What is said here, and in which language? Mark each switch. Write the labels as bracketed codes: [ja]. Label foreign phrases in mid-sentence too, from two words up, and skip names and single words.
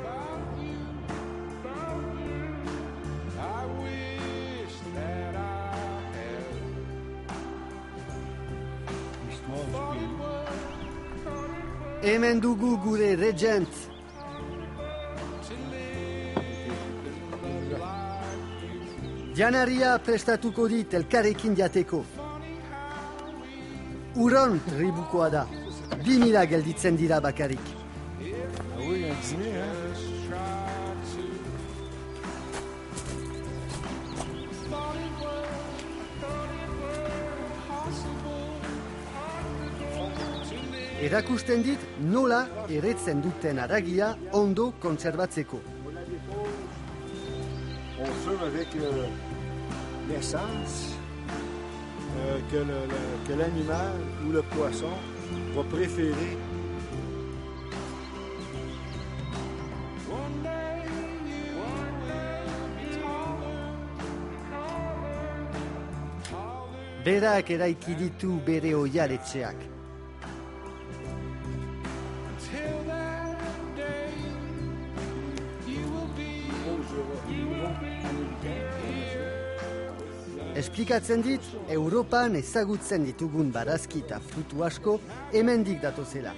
[eu] Hemen dugu gure Regent. Janaria prestatuko dit elkarrekin jateko. Uron tribukoa da. 2000 gelditzen dira bakarik. [fr] Oui, un dîner, hein? [eu] Erakusten dit nola eretzen duten haragia ondo kontserbatzeko. [fr] On fume avec l'essence que l'animal ou le poisson va préférer. [eu] Berak eraiki ditu bere oihaletxeak. Esplikatzen dit, Europan ezagutzen ditugun barazki eta frutu asko hemendik datozela.